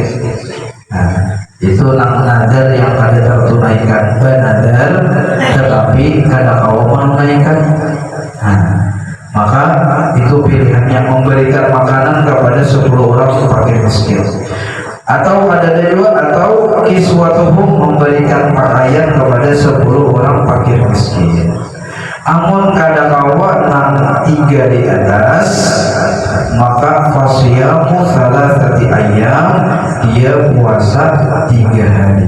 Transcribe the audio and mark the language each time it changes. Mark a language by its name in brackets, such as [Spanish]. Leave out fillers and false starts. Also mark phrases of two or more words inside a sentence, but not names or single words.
[Banjar] Nah, itu nadar yang kada tertunaikan, nadar tetapi kada kau menunaikan. [Indonesian] Nah, maka itu pilihannya, memberikan makanan kepada 10 orang fakir miskin. Atau ada dua, atau kiswatuhum, memberikan pakaian kepada 10 orang fakir miskin. [Banjar] Amun kada kawa nang 3 di atas, maka [Arabic] فصيام ثلاثة أيام, [Banjar] dia puasa 3 hari.